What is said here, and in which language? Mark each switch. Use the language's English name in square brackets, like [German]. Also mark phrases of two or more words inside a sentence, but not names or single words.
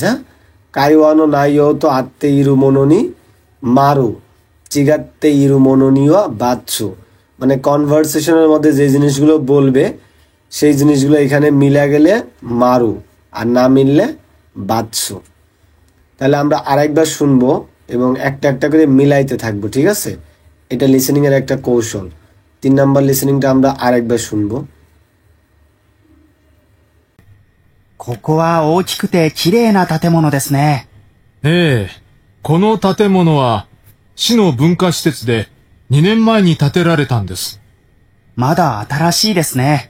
[Bangla] হ্যাঁ, [Japanese] 会話の内容と合っているものに丸違っているものにはバツ, [Bangla] মানে কনভারসেশনের মধ্যে যে জিনিসগুলো বলবে সেই জিনিসগুলো এখানে মিলে গেলে মারু, আর না মিললে বাচ্চু। তাহলে আমরা আরেকবার শুনবো এবং একটা একটা করে মিলাইতে থাকবো, ঠিক আছে? এটা লিসেনিং এর একটা কৌশল। 3 নাম্বার লিসেনিংটা আমরা আরেকবার শুনবো। [Japanese] ここは大きくて綺麗な建物ですね。ええ、この建物は市の文化施設で2年前に建てられたんです。まだ新しいですね。